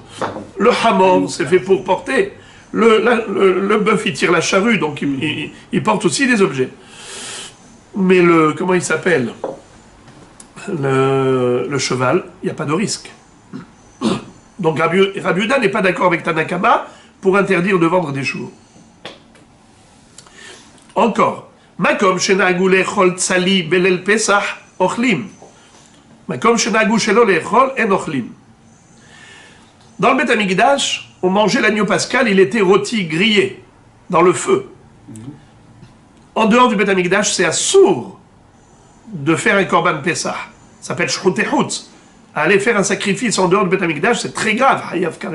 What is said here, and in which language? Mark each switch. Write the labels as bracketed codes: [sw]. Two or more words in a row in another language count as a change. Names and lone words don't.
[fr] Le hamon, c'est fait pour porter. Le bœuf, il tire la charrue, donc il porte aussi des objets. Mais comment il s'appelle? Le cheval, il n'y a pas de risque. Donc Rabbi Yehuda n'est pas d'accord avec Tanakama pour interdire de vendre des chevaux. Encore. [he] מקום שנהגו לאכול צלי בלילי פסח אוכלים. מקום שנהגו שלא לאכול אין אוכלים. [fr] Dans le Beth Amikdash, on mangeait l'agneau pascal, il était rôti, grillé, dans le feu. En dehors du Beth Amikdash, c'est assour de faire un [he] קרבן פסח. [fr] Ça s'appelle Shchutehut. Aller faire un sacrifice en dehors du Beth Amikdash, c'est très grave, [he] חייב כרת.